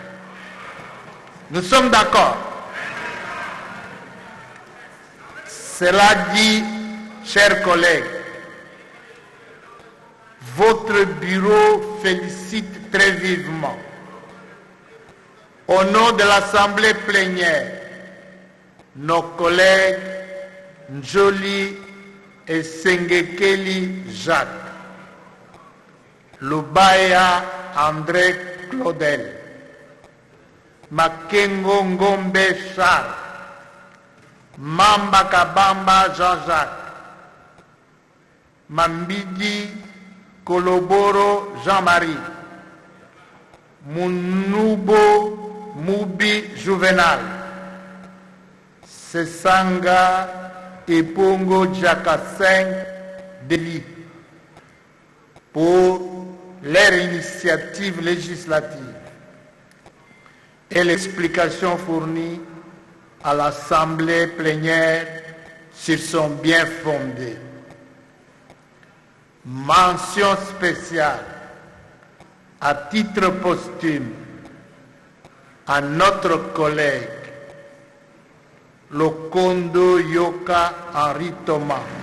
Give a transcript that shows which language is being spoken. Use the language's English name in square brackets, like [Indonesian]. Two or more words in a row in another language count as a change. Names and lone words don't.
[French] Nous sommes d'accord. Cela dit, chers collègues, votre bureau félicite très vivement, au nom de l'Assemblée plénière, nos collègues Njoli et Sengekeli Jacques, Lubaya André Claudel, Makengo Ngombe Charles, Mamba Kabamba Jean-Jacques, Mambidi Koloboro Jean-Marie, Munubo Mubi Juvenal, Sesanga Epongo Jacassin Deli, pour leur initiative législative et l'explication fournie à l'Assemblée plénière sur son bien fondé. Mention spéciale à titre posthume à notre collègue Lokondo Yoka Henri Thomas,